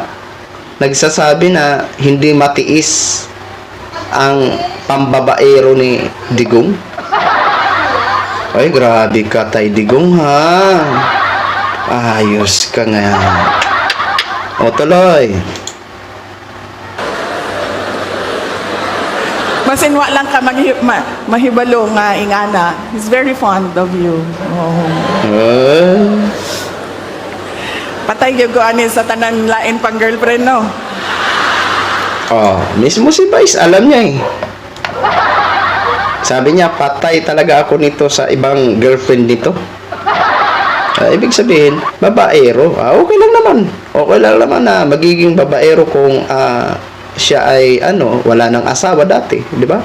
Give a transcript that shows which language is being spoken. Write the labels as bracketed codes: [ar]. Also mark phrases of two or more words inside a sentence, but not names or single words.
[tl] Nagsasabi na hindi matiis ang pambabaero ni Digong. Ay, grabe ka, Tay Digong, ha? Ayos ka nga. O, tuloy. [ceb] Masin wa lang ka mahibalo nga ingana. [en] He's very fond of you. [ceb] Patay gyud ko ani sa tanan lain pang girlfriend, no? [tl] Mismo si Vice, alam niya eh. Sabi niya, patay talaga ako nito sa ibang girlfriend nito. Ibig sabihin, babaero. Okay lang naman. Okay lang naman na magiging babaero kung siya ay wala nang asawa dati, di ba?